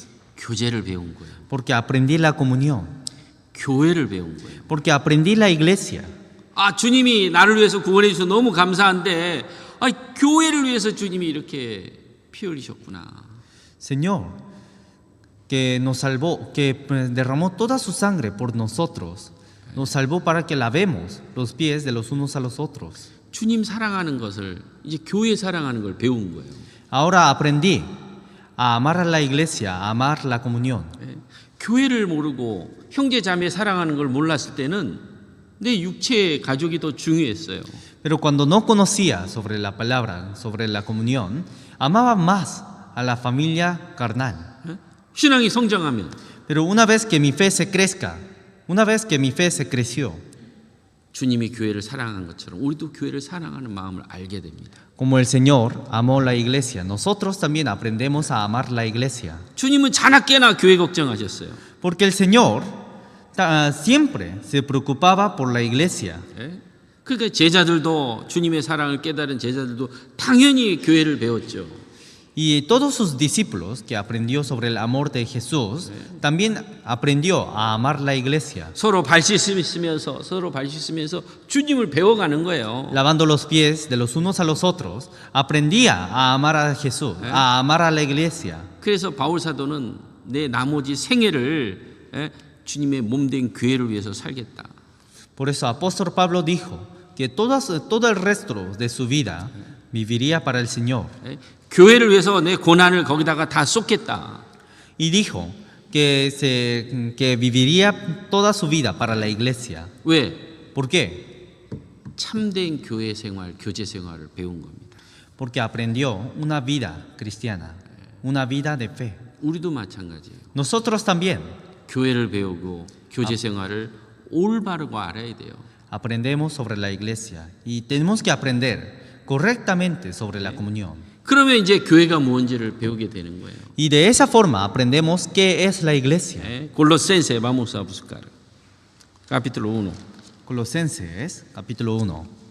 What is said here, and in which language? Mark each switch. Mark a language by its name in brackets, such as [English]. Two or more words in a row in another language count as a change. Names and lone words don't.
[Korean] 교제를 배운 거예요. [Spanish] Porque aprendí la comunión. [Korean] 교회를 배운 거예요. [Spanish] Porque aprendí la iglesia. [Korean] 아, 주님이 나를 위해서 구원해 주셔서 너무 감사한데 교회를 위해서 주님이 이렇게 피 흘리셨구나. [Spanish] Señor, que nos salvó, que derramó toda su sangre por nosotros. Nos salvó para que lavemos los pies de los unos a los otros. [Korean] 주님 사랑하는 것을 이제 교회 사랑하는 걸 배운 거예요. [Spanish] Ahora aprendí a amar a la iglesia, a amar la comunión. [Korean] 교회를 모르고 형제 자매 사랑하는 걸 몰랐을 때는 내 육체의 가족이 더 중요했어요. [Spanish] Pero cuando no conocía sobre la palabra, sobre la comunión, amaba más a la familia carnal. [Korean] 신앙이 성장하면 [Spanish] Pero una vez que mi fe se crezca, una vez que mi fe se creció, [Korean] 주님이 교회를 사랑한 것처럼 우리도 교회를 사랑하는 마음을 알게 됩니다. [Spanish] como el Señor amó la iglesia, nosotros también aprendemos a amar la iglesia. [Korean] 주님은 자나깨나 교회 걱정하셨어요. [Spanish] Porque el Señor siempre se preocupaba por la iglesia. [Korean] 그러니까 제자들도 주님의 사랑을 깨달은 제자들도 당연히 교회를 배웠죠. [Spanish] Y todos sus discípulos que aprendió sobre el amor de Jesús, también aprendió a amar la iglesia. [Korean] 서로 발 씻으면서 주님을 배워가는 거예요. [Spanish] Lavando los pies de los unos a los otros, aprendía a amar a Jesús, a amar a la iglesia. [Korean] 그래서 바울 사도는 내 나머지 생애를 주님의 몸된 교회를 위해서 살겠다. [Spanish] Por eso apóstol Pablo dijo que todo el resto de su vida viviría para el Señor. [Korean] 교회를 위해서 내 고난을 거기다가 다 쏟겠다. [Spanish] Y dijo que viviría toda su vida para la iglesia. [Korean] 왜? [Spanish] ¿Por qué? [Korean] 참된 교회 생활, 교제 생활을 배운 겁니다. [Spanish] Porque aprendió una vida cristiana, una vida de fe. [Korean] 우리도 마찬가지예요. [Spanish] Nosotros también [Korean] 교회를 배우고 교제 생활을 올바르고 알아야 돼요. [Spanish] aprendemos sobre la iglesia y tenemos que aprender correctamente sobre la comunión. [Korean] 그러면 이제 교회가 뭔지를 배우게 되는 거예요. [Spanish] Y de esa forma aprendemos qué es la iglesia. Colossenses, vamos a buscar. Capítulo 1. Colosenses, capítulo 1,